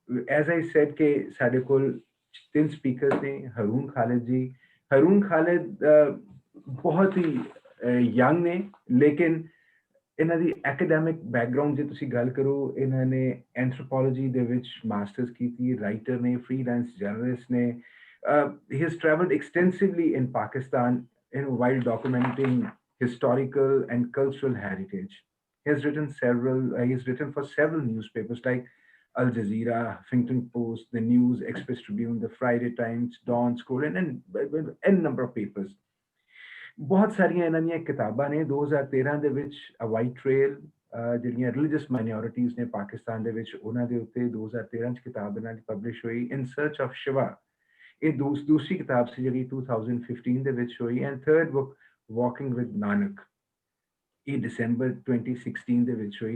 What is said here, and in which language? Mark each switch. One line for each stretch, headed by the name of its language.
English: as I said
Punjabi: ਕਿ ਸਾਡੇ ਕੋਲ 3 ਸਪੀਕਰ ਨੇ। ਹਰੂਨ ਖਾਲਿਦ ਜੀ, ਹਰੂਨ ਖਾਲਿਦ ਬਹੁਤ ਹੀ ਯੰਗ ਨੇ, ਲੇਕਿਨ ਇਹਨਾਂ ਦੀ ਐਕੈਡੈਮਿਕ ਬੈਕਗਰਾਉਂਡ ਜੇ ਤੁਸੀਂ ਗੱਲ ਕਰੋ, ਇਹਨਾਂ ਨੇ ਐਂਥਰੋਪੋਲੋਜੀ ਦੇ ਵਿੱਚ ਮਾਸਟਰਸ ਕੀਤੀ, ਰਾਈਟਰ ਨੇ, ਫ੍ਰੀਲਾਂਸ ਜਰਨਲਿਸਟ ਨੇ।
English: He has traveled extensively in Pakistan while documenting historical and cultural heritage. He has written for several newspapers like Al Jazeera, Huffington Post, the News, Express Tribune, the Friday Times, Dawn Scroll, and n number of papers.
Punjabi: ਬਹੁਤ ਸਾਰੀਆਂ ਇਹਨਾਂ ਦੀਆਂ ਕਿਤਾਬਾਂ ਨੇ। 2013 ਦੇ ਵਿੱਚ ਅ white trail, ਜਿਹੜੀਆਂ religious minorities ਨੇ ਪਾਕਿਸਤਾਨ ਦੇ ਵਿੱਚ, ਉਹਨਾਂ ਦੇ ਉੱਤੇ 2013 'ਚ ਕਿਤਾਬ ਇਹਨਾਂ ਦੀ ਪਬਲਿਸ਼ ਹੋਈ, ਇਨ ਸਰਚ ਆਫ ਸ਼ਿਵਾ। ਇਹ ਦੂਸਰੀ ਕਿਤਾਬ ਸੀ ਜਿਹੜੀ 2015 ਦੇ ਵਿੱਚ ਹੋਈ। And third book walking with Nanak, ਇਹ ਦਸੰਬਰ 2016 ਦੇ ਵਿੱਚ ਹੋਈ।